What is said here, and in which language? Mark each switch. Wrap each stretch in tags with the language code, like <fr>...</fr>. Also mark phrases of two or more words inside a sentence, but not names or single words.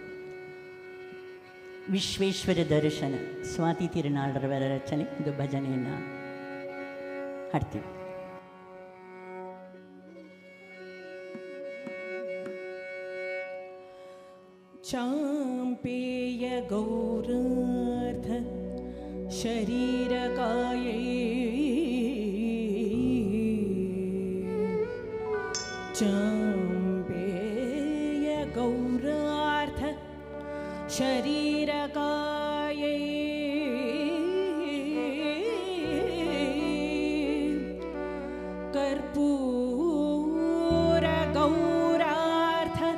<kn>ವಿಶ್ವೇಶ್ವರ ದರ್ಶನ ಸ್ವಾತಿ ತಿರುನಾಳರವರ ರಚನೆ ಒಂದು ಭಜನೆಯನ್ನು ಹಾಡ್ತೀವಿ.</kn> <sa>चाम्पेय गौरार्ध शरीरकायै चाम्पेय गौरार्ध शरीरकायै कर्पूर गौरार्ध</sa>